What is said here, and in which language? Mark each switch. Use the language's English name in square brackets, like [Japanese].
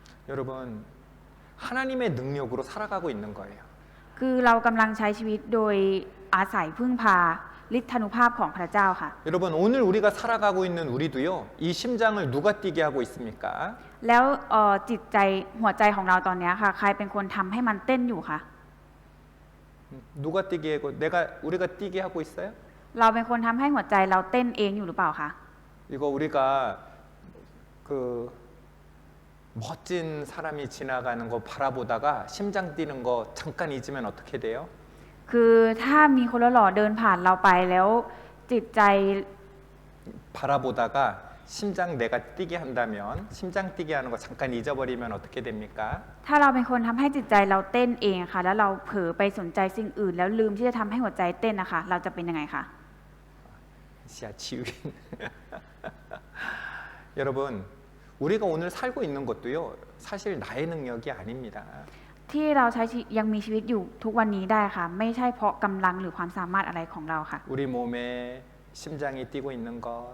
[Korean] 여러분 하나님의 능력으로 살아가고 있는 거예요. [Thai] คือเรากำลังใช้ชีวิตโดยอาศัยพึ่งพาฤทธานุภาพของพระเจ้าค่ะ [Korean] 여러분 오늘 우리가 살아가고 있는 우리도요. 이 심장을 누가 뛰게 하고 있습니까? [Thai] แล้วจิตใจหัวใจของเราตอนนี้ค่ะใครเป็นคนทำให้มันเต้นอยู่คะ [Korean] 누가 뛰게 하고 우리가 뛰게 하고 있어요? [Thai] เราเป็นคนทำให้หัวใจเราเต้นเองอยู่หรือเปล่าคะ [Korean] 이거 우리가 그 멋진 사람이 지나가는 거 바라보다가 심장 뛰는 거 잠깐 잊으면 어떻게 돼요? [Thai] คือถ้ามีคนหล่อๆเดินผ่านเราไปแล้วจิตใจ [Korean] 바라보다가 심장 내가 뛰게 한다면 심장 뛰게 하는 거 잠깐 잊어버리면 어떻게 됩니까? [Thai] ถ้าเราเป็นคนทำให้จิตใจเราเต้นเองค่ะแล้วเราเผลอไปสนใจสิ่งอื่น แล้วลืมที่จะทำให้หัวใจเต้นนะคะเราจะเป็นยังไงคะ [Korean] 시야 지우인 여러분 우리가 오늘 살고 있는 것도요 사실 나의 능력이 아닙니다. [Thai] ที่เราใช้ยังมีชีวิตอยู่ทุกวันนี้ได้ค่ะ ไม่ใช่เพราะกำลังหรือความสามารถอะไรของเราค่ะ [Korean] 우리 몸에 심장이 뛰고 있는 것